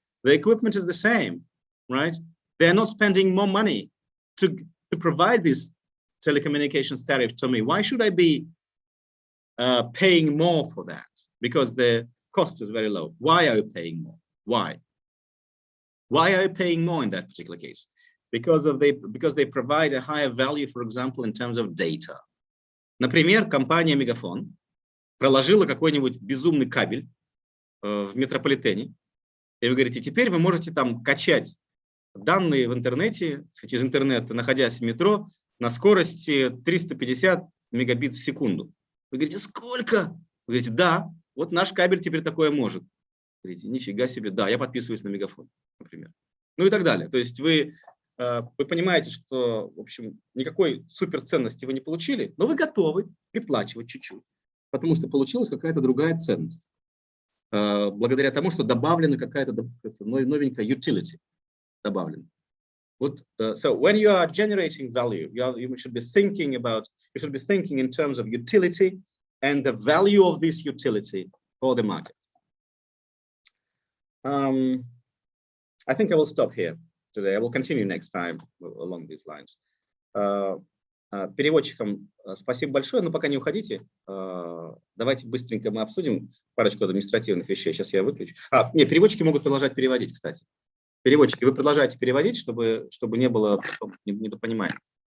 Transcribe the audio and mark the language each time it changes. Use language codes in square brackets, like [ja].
[en] The equipment is the same, right? They're not spending more money to provide this telecommunications tariff to me. Why should I be paying more for that? Because the cost is very low. Why are you paying more? Why? Why are you paying more in that particular case? Because they provide a higher value, for example, in terms of data. [ru] Например, компания Мегафон проложила какой-нибудь безумный кабель в метрополитене, и вы говорите, теперь вы можете там качать данные в интернете, из интернета, находясь в метро, на скорости 350 мегабит в секунду. Вы говорите, сколько? Вы говорите, да, вот наш кабель теперь такое может. Вы говорите, нифига себе, да, я подписываюсь на Мегафон, например. Ну и так далее. То есть вы понимаете, что, в общем, никакой суперценности вы не получили, но вы готовы приплачивать чуть-чуть, потому что получилась какая-то другая ценность. Благодаря тому, что добавлена какая-то новенькая utility. Добавлена. [en] Вот, so when you are generating value, you should be thinking in terms of utility and the value of this utility for the market. I think I will stop here today. I will continue next time along these lines. [ru] Переводчикам спасибо большое, но пока не уходите. Давайте быстренько мы обсудим парочку административных вещей. Сейчас я выключу. Нет, переводчики могут продолжать переводить, кстати. Переводчики, вы продолжаете переводить, чтобы не было недопонимания.